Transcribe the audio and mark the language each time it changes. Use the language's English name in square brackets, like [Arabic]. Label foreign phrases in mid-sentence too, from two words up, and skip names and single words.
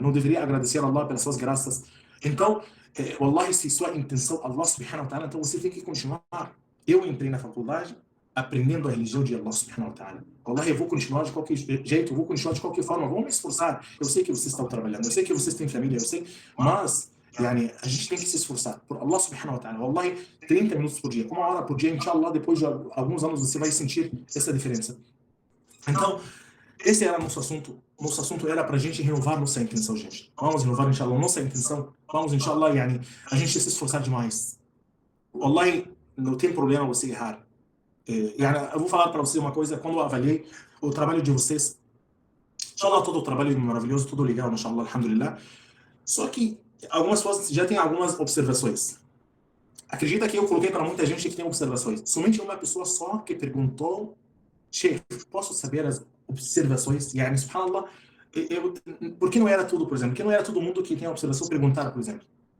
[Portuguese] Não deveria agradecer a Allah pelas suas graças. Então, wallahi, se sua intenção [Arabic] الله سبحانه وتعالى, [Portuguese] então você tem que continuar. Eu entrei na faculdade aprendendo a religião de [Arabic] الله سبحانه وتعالى. [Portuguese] Wallahi, eu vou continuar de qualquer jeito, eu vou continuar de qualquer forma, vou me esforçar. Eu sei que vocês estão trabalhando, eu sei que vocês têm família, eu sei, mas a gente tem que se esforçar por [Arabic] الله سبحانه وتعالى. [Portuguese] Wallahi, 30 minutos por dia, 1 hora por dia, inshallah, depois de alguns anos você vai sentir essa diferença. Então, esse era nosso assunto. Nosso assunto era para a gente renovar nossa intenção, gente. Vamos renovar, inshallah, nossa intenção. Vamos, inshallah, a gente se esforçar demais. Wallahi, não tem problema você errar. Eu vou falar para vocês uma coisa: quando eu avaliei o trabalho de vocês, inshallah, todo o trabalho maravilhoso, tudo legal, [Arabic] إن شاء الله، الحمد لله. [Portuguese] Só que algumas pessoas já têm algumas observações. Acredita que eu coloquei para muita gente que tem observações. Somente uma pessoa só que perguntou: Sheikh, posso saber as observações? Subhanallah, por que não era tudo, por exemplo? Por que não era todo mundo que tem observação perguntar, por exemplo?